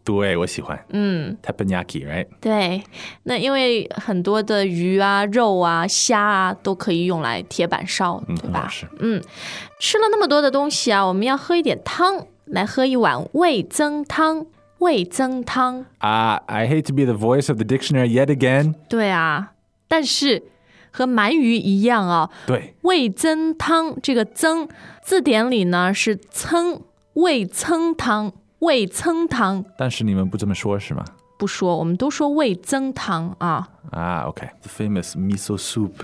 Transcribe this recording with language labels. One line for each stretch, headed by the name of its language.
Chinese: 对，我喜欢。嗯
English: ，teppanyaki, right?
Chinese: 对，那因为很多的鱼啊、肉啊、虾啊都可以用来铁板烧，对吧？吃了那么多的东西啊，我们要喝一点汤，来喝一碗味噌汤。味噌汤
English: 啊、I hate to be the voice of the dictionary yet again.
Chinese: 对啊，但是和鳗鱼一样啊、哦。对，味噌汤这个噌，字典里呢是噌，味噌汤，味噌汤。但是你们不这么说是吗？不说，我们都说味噌汤啊。
English: 啊 ，OK, the famous miso soup.